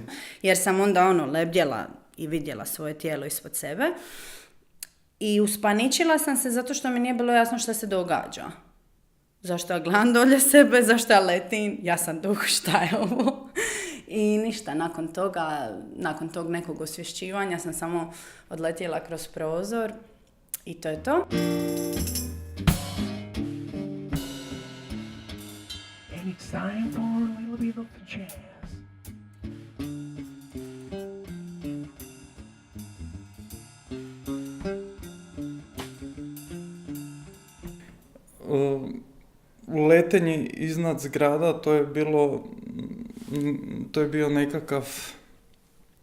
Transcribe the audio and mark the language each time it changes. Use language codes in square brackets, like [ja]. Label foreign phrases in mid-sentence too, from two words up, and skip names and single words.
[bs] Jer sam onda lebdjela i vidjela svoje tijelo ispod sebe i uspaničila sam se zato što mi nije bilo jasno šta se događa. Zašto ja gledam dolje sebe, zašto ja letim, ja sam duh, šta je ovo? I ništa, nakon tog nekog osvješćivanja sam samo odletjela kroz prozor i to je to. [en] And it's time for a little bit of jazz. [bs] Letenje iznad zgrada, to je bio nekakav motiv